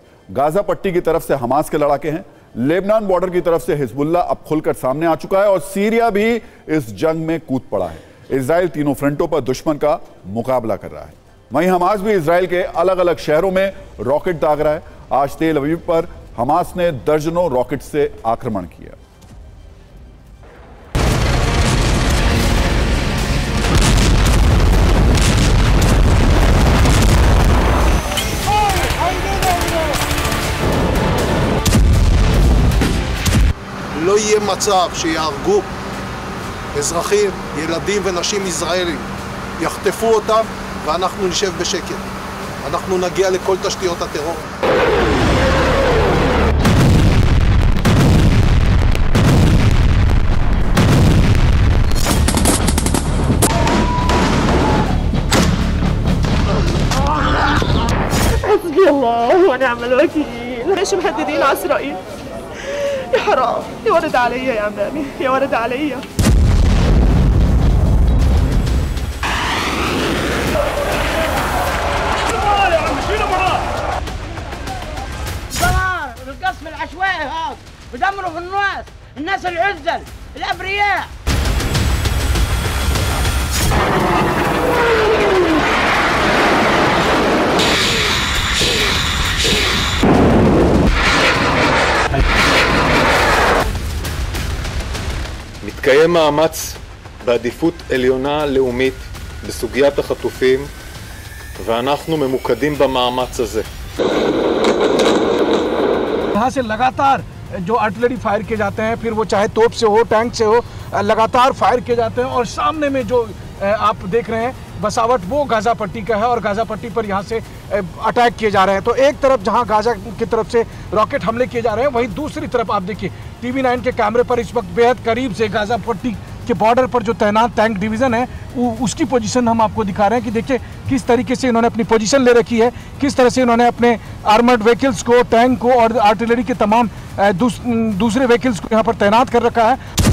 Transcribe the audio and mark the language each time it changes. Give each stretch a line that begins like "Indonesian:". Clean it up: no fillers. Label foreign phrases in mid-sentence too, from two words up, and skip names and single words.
Hindi: गाजा पट्टी की तरफ से हमास के लड़ाके हैं, लेबनान बॉर्डर की तरफ से हिजबुल्लाह अब खुलकर सामने आ चुका है, और सीरिया भी इस जंग में कूद पड़ा है। इजराइल तीनों फ्रंटों पर दुश्मन का मुकाबला कर रहा है। वहीं हमास भी इजराइल के अलग अलग शहरों में रॉकेट दाग रहा है। आज तेल अवीव पर हमास ने दर्जनों रॉकेट से आक्रमण किया।
Hebrew: לא יהיה מצב שיהרגו אזרחים, ילדים ונשים ישראלים, יחטפו אותם ואנחנו נשב בשקט. אנחנו נגיע לכל תשתיות הטרור.
Arabic: حسبي الله ونعم الوكيل. ليش مهددين على اسرائيل؟ يا حرام، يا ولد عليا يا عمامي، يا ولد عليا. دمار القصف العشوائي هذا بدمروا في الناس العزل الابرياء.
Hebrew: מתקיים מאמץ בעדיפות עליונה לאומית בסוגיית החטופים, ואנחנו ממוקדים במאמץ הזה.
Hindi: यहाँ से लगातार जो
English: artillery fire
Hindi: किए जाते हैं, फिर वो चाहे तोप से हो, टैंक से हो, लगातार फायर किए जाते हैं। और सामने में जो आप देख रहे हैं बसावट, वो गाजा पट्टी का है, और गाजा पट्टी पर यहाँ से अटैक किए जा रहे हैं। तो एक तरफ जहाँ गाजा की तरफ से रॉकेट हमले किए जा रहे हैं, वहीं दूसरी तरफ आप देखिए TV9 के कैमरे पर इस वक्त बेहद करीब से गाजा पट्टी के बॉर्डर पर जो तैनात
English: tank division
Hindi: है उसकी पोजीशन हम आपको दिखा रहे हैं कि देखिए किस तरीके से इन्होंने अपनी पोजीशन ले रखी है, किस तरह से इन्होंने अपने
English: armored vehicles
Hindi: को, टैंक को और आर्टिलरी के तमाम दूसरे व्हीकल्स को यहाँ पर तैनात कर रखा है।